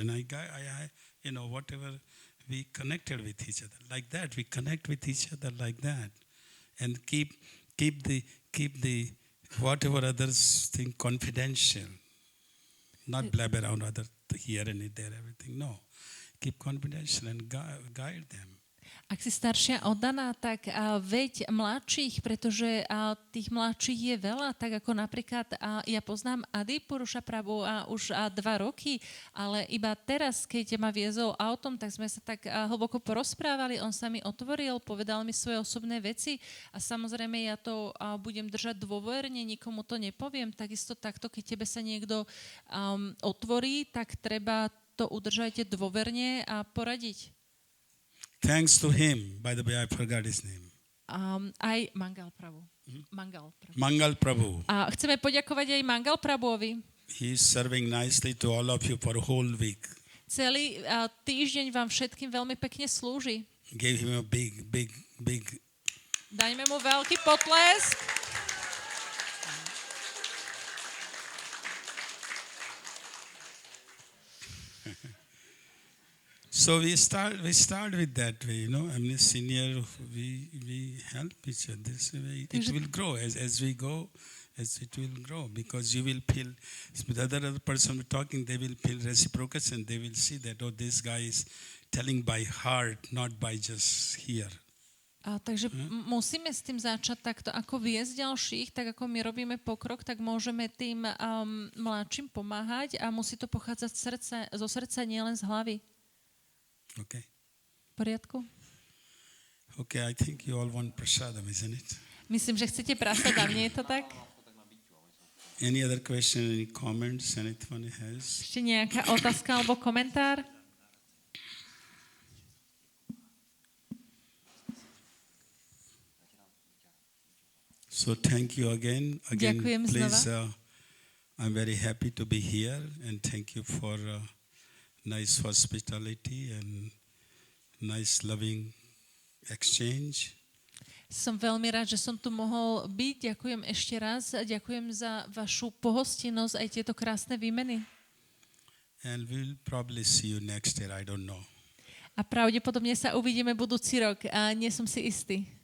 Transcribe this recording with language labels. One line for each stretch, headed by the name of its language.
English: And I whatever, we connected with each other like that. We connect with each other like that. And keep the whatever others think confidential. Not blab around other here and there, everything. No. Keep confidential and guide them.
Slovak: Ak si staršia oddaná, tak veď mladších, pretože tých mladších je veľa, tak ako napríklad ja poznám Adipurusha Prabhu už 2 roky, ale iba teraz, keď ma viezol autom, tak sme sa tak hlboko porozprávali, on sa mi otvoril, povedal mi svoje osobné veci a samozrejme ja to budem držať dôverne, nikomu to nepoviem, takisto takto, keď tebe sa niekto otvorí, tak treba to udržajte dôverne a poradiť.
English: Thanks to him, by the way, I forgot his name.
Slovak: Aj Mangal Prabhu. Mangal Prabhu. Mangal Prabhu. A chceme poďakovať aj Mangal Prabhuovi.
English: He's serving nicely to all of you for a whole week.
Slovak: Celý týždeň vám všetkým veľmi pekne slúži.
English: Gave him a big.
Slovak: Dajme mu veľký potlesk.
English: So we start with that way, I mean, senior, we help each other. This way it will grow as we go. As it will grow, because you will feel, the other person talking, they will feel reciprocation. They will see that, this guy is telling by heart, not by just here.
Slovak: Takže musíme s tým začať takto, ako viesť ďalších, tak ako my robíme pokrok, tak môžeme tým mladším pomáhať a musí to pochádzať zo srdca, nielen z hlavy.
English: Okay.
Slovak: V poriadku?
English: Okay, I think you all want prasadam, isn't it?
Slovak: Myslím, že chcete prasadam, nie je to tak?
English: Any other question, any comments, anyone has?
Slovak: Ešte nejaká otázka alebo komentár?
English: So thank you again.
Slovak: Ďakujem
English: Please,
Slovak: znova.
English: I'm very happy to be here and thank you for nice hospitality and nice loving exchange.
Slovak: Som veľmi rád, že som tu mohol byť. Ďakujem ešte raz a ďakujem za vašu pohostinnosť aj tieto krásne výmeny.
English: And we'll probably see you next year, I don't know.
Slovak: A pravdepodobne sa uvidíme budúci rok a nie som si istý.